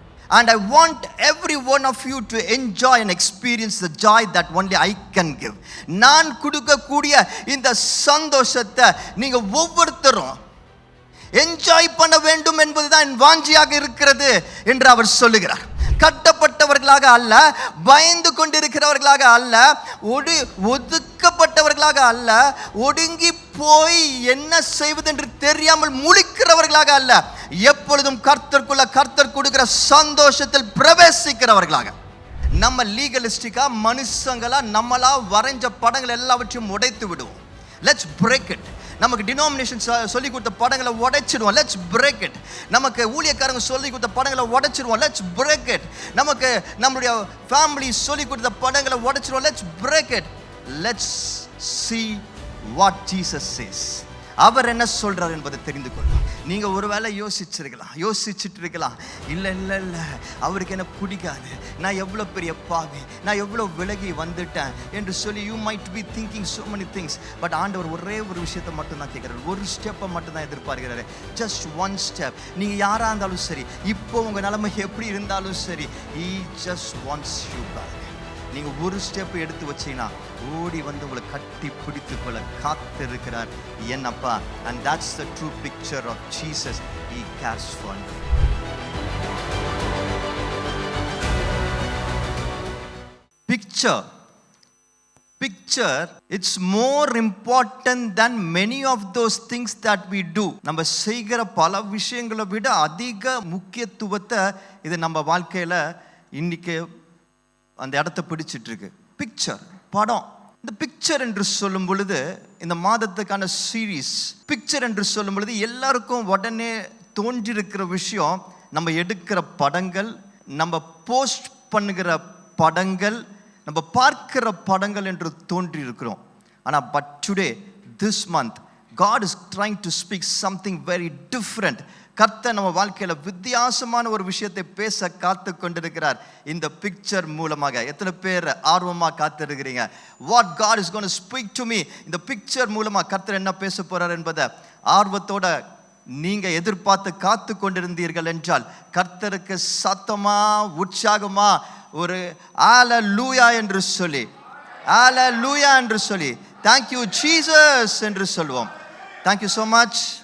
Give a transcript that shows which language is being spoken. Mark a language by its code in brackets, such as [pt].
[en] And I want every one of you to enjoy and experience the joy that only I can give. [ta] நான் கொடுக்கக்கூடிய இந்த சந்தோஷத்தை நீங்க ஒவ்வொருத்தரும் என்ஜாய் பண்ண வேண்டும் என்பதுதான் என் வாஞ்சியாக இருக்கிறது என்று அவர் சொல்லுகிறார். கட்டப்பட்டவர்களாக அல்ல, பயந்து கொண்டிருக்கிறவர்களாக அல்ல, ஒதுக்கப்பட்டவர்களாக அல்ல, ஒடுங்கி போய் என்ன செய்வது என்று தெரியாமல் முழிக்கிறவர்களாக அல்ல, எப்பொழுதும் கர்த்தர் கொடுக்கிற சந்தோஷத்தில் பிரவேசிக்கிறவர்களாக. நம்ம லீகலிஸ்டிக்கா மனுஷங்களா நம்மளா வரைஞ்ச படங்கள் எல்லாவற்றையும் உடைத்து விடுவோம். [en] Let's break it. [ta] நமக்கு டினாமினேஷன் சொல்லி கொடுத்த படங்களை உடைச்சிடுவோம். [en] Let's break it. [ta] நமக்கு ஊழியக்காரங்க சொல்லி கொடுத்த படங்களை உடைச்சிடுவோம். [en] Let's break it. [ta] நமக்கு நம்மளுடைய ஃபேமிலி சொல்லி கொடுத்த படங்களை உடைச்சிடுவோம். [en] Let's break it. Let's see what Jesus says. [ta] அவர் என்ன சொல்றார் என்பதை தெரிந்து கொள்ளும். நீங்க ஒருவேளை யோசிச்சுட்டு இருக்கலாம், இல்லை அவருக்கு என்ன பிடிக்காது, நான் எவ்வளோ பெரிய பாவி, நான் எவ்வளோ விலகி வந்துட்டேன் என்று சொல்லி [en] you might be thinking so many things. [ta] But ஆண்டவர் ஒரே ஒரு விஷயத்தை மட்டும் தான் கேட்குறாரு, ஒரு ஸ்டெப்பை மட்டும் தான் எதிர்பார்க்கிறாரு. [en] Just one step. [ta] நீங்க யாரா இருந்தாலும் சரி, இப்போ உங்க நிலைமை எப்படி இருந்தாலும் சரி, [en] he just wants you back. [ta] நீங்க ஒரு ஸ்டெப் எடுத்து வச்சீங்கன்னா ஓடி வந்து உங்களை கட்டி பிடித்து கொள்ள காத்திருக்கிறார் என்னப்பா. [en] and that's the true picture of Jesus. He cares for you. Picture it's more important than many of those things that we do. [ta] நம்ம செய்கிற பல விஷயங்களை விட அதிக முக்கியத்துவத்தை இது நம்ம வாழ்க்கையில இன்னைக்கு அந்த இடத்தை பிடிச்சிட்டு இருக்கு. பிக்சர், படம். இந்த பிக்சர் என்று சொல்லும் பொழுது, இந்த மாதத்துக்கான சீரீஸ் பிக்சர் என்று சொல்லும் பொழுது எல்லாருக்கும் உடனே தோன்றிருக்கிற விஷயம், நம்ம எடுக்கிற படங்கள், நம்ம போஸ்ட் பண்ணுகிற படங்கள், நம்ம பார்க்கிற படங்கள் என்று தோன்றி இருக்கிறோம். [en] ஆனால் but today, this month, God is trying to speak something very different. [ta] கர்த்தர் நம்ம வாழ்க்கையில வித்தியாசமான ஒரு விஷயத்தை பேச காத்து கொண்டிருக்கிறார் இந்த பிக்சர் மூலமாக. எத்தனை பேர் ஆர்வமா காத்திருக்கிறீங்க? [en] What God is going to speak to me, [ta] இந்த பிக்சர் மூலமா கர்த்தர் என்ன பேச போறார் என்பதை ஆர்வத்தோட நீங்க எதிர்பார்த்து காத்து கொண்டிருந்தீர்கள் என்றால், கர்த்தருக்கு சத்தமா உற்சாகமா ஒரு ஹalleluya என்று சொல்லி, ஹalleluya என்று சொல்லி, [en] thank you Jesus [ta] என்று சொல்வோம். [en] Thank you so much.